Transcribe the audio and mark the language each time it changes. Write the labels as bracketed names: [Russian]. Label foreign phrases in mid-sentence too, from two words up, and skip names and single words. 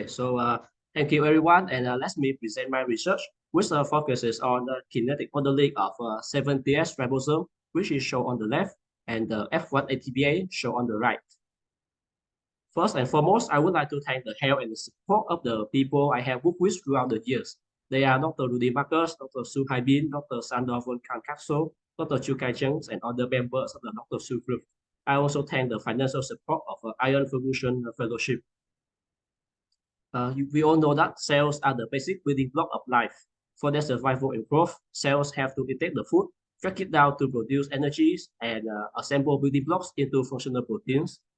[English] So thank you, everyone, and let me present my research, which focuses on the kinetic modeling of 7DS ribosome, which is shown on the left, and the F1 ATPase shown on the right. First and foremost, I would like to thank the help and the support of the people I have worked with throughout the years. They are Dr. Rudy Marcus, Dr. Su Haibin, Dr. Sandor von Kankapso, Dr. Chu Kai Cheng, and other members of the Dr. Su group. I also thank the financial support of Iron Fusion Fellowship. We all know that cells are the basic building block of life. For their survival and growth, cells have to intake the food, break it down to produce energies, and assemble building blocks into functional proteins.